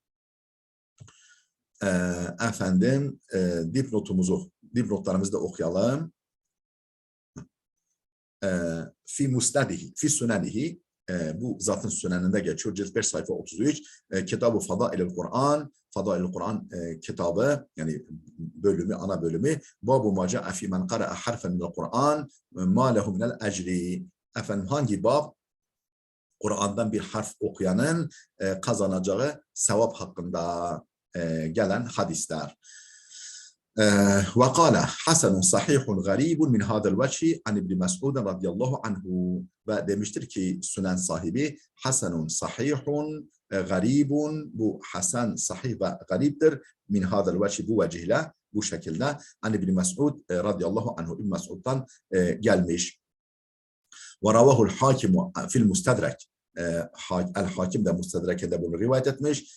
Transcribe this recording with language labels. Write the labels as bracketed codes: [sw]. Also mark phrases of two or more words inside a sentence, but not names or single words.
[tr] Efendim dipnotlarımızı da okuyalım. [ar] في مسنده في سننه, [tr] bu zatın süneninde geçiyor. Cilt 5 sayfa 33. Kitab-ı Fadailul Kur'an, Fadailul Kur'an kitabı, yani bölümü, ana bölümü. [ar] باب ما جاء في من قرأ حرفا من القرآن ما له من الأجر. [tr] Efendim hangi bab? Kur'an'dan bir harf okuyanın kazanacağı sevap hakkında gelen hadisler. [ar] وقال حسن صحيح غريب من هذا الوجه عن ابن مسعود رضي الله عنه. [tr] Ve demiştir ki Sünen sahibi [ar] حسن صحيح غريب, [tr] bu Hasan sahih ve gariptir [ar] من هذا الوجه, [tr] bu vecihle, bu şekilde [ar] عن ابن مسعود رضي الله عنه, [tr] İbn Mes'ud'dan gelmiş. [ar] ورواه الحاكم في المستدرك, [tr] el hakim de mustedrekinde bunu rivayet etmiş.